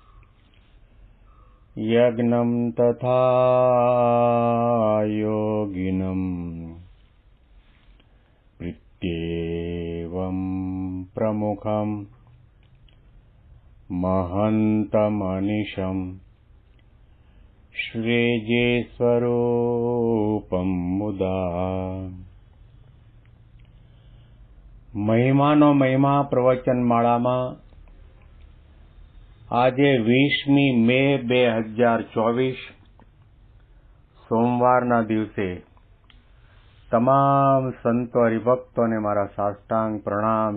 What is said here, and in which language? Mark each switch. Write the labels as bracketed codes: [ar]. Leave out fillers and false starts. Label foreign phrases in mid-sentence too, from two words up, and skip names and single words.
[sa] यज्ञं तथा योगिनं प्रीत्येवं प्रमुखं महन्तमनिशं श्रीजेस्वरूपं मुदा। [gu] મહિમાનો મહિમા પ્રવચન માળામાં આજે 20મી મે 2024 સોમવારના દિવસે તમામ સંતો હરિભક્તોને મારા સાષ્ટાંગ પ્રણામ.